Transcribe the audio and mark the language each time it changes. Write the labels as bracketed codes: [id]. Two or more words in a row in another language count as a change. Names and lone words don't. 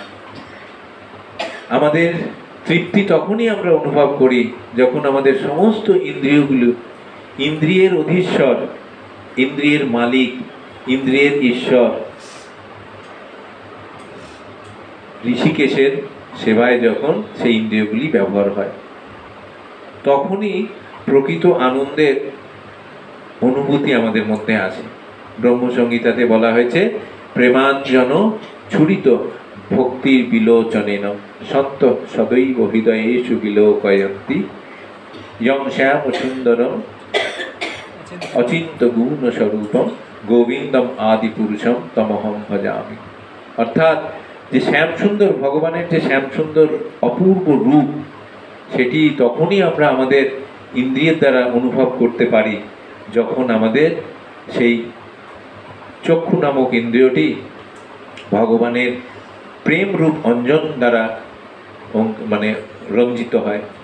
[bn] আমাদের তৃপ্তি তখনই আমরা অনুভব করি যখন আমাদের সমস্ত ইন্দ্রিয়গুলো, ইন্দ্রিয়ের অধীশ্বর, ইন্দ্রিয়ের মালিক, ইন্দ্রিয়ের ঈশ্বর ঋষিকেশের সেবায় যখন সেই ইন্দ্রিয়গুলি ব্যবহার হয়, তখনই প্রকৃত আনন্দের অনুভূতি আমাদের মধ্যে আসে। ব্রহ্মসংহিতাতে বলা হয়েছে [sa] প্রেমাঞ্জন ছুরিত ভক্তির বিলোচনেন সত্য সদৈব হৃদয়েষু বিলোকয়ন্তি ইয়ং শ্যাম সুন্দরম অচিন্ত গুণ স্বরূপম গোবিন্দম আদি পুরুষম তমহং ভজামি। [bn] অর্থাৎ যে শ্যামসুন্দর, ভগবানের যে শ্যামসুন্দর অপূর্ব রূপ, সেটি তখনই আমরা আমাদের ইন্দ্রিয়ের দ্বারা অনুভব করতে পারি যখন আমাদের সেই চক্ষু নামক ইন্দ্রিয়টি ভগবানের প্রেম রূপ অঞ্জন দ্বারা রঞ্জিত হয়।